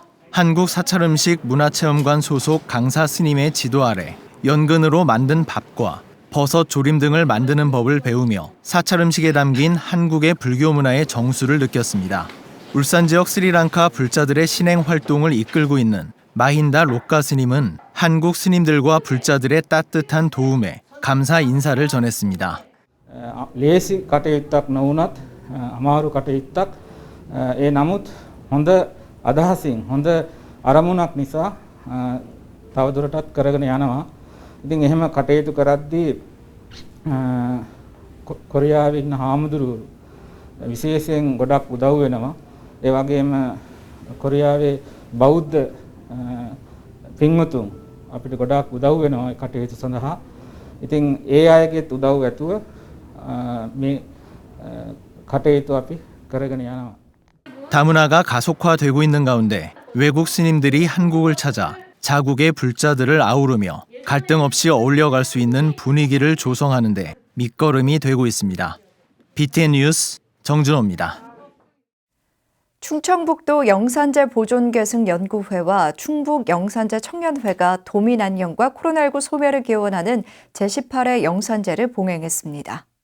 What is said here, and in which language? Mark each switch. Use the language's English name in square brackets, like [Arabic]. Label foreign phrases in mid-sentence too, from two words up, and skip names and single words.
[Korean] 한국 사찰 음식 문화체험관 소속 강사 스님의 지도 아래 연근으로 만든 밥과 버섯 조림 등을 만드는 법을 배우며 사찰 음식에 담긴 한국의 불교 문화의 정수를 느꼈습니다. 울산 지역 스리랑카 불자들의 신행 활동을 이끌고 있는 마힌다 로카 스님은 한국 스님들과 불자들의 따뜻한 도움에 감사 인사를 전했습니다. [Sinhala] ලේසි කටයුත්තක් නොවුනත් අමාරු කටයුත්තක් ඒ නමුත් හොඳ අදහසින් හොඳ අරමුණක් නිසා තවදුරටත් කරගෙන යනවා. ඉතින් එහෙම කටයුතු කරද්දී කොරියාවේ ඉන්න හාමුදුරුවෝ විශේෂයෙන් ගොඩක් උදව් වෙනවා. ඒ වගේම කොරියාවේ බෞද්ධ පින්වතුන් අපිට ගොඩක් උදව් වෙනවා ඒ කටයුතු සඳහා. ඉතින් ඒ අයගෙත් උදව් ඇතුව මේ කටයුතු අපි කරගෙන යනවා. [Korean] 다문화가 가속화되고 있는 가운데 외국 스님들이 한국을 찾아 자국의 불자들을 아우르며 갈등 없이 어울려갈 수 있는 분위기를 조성하는 데 밑거름이 되고 있습니다. BTN 뉴스 정준호입니다. 충청북도 영산제 보존계승연구회와 충북 영산제 청년회가 도민 안녕과 코로나19 소멸을 기원하는 제18회 영산제를 봉행했습니다.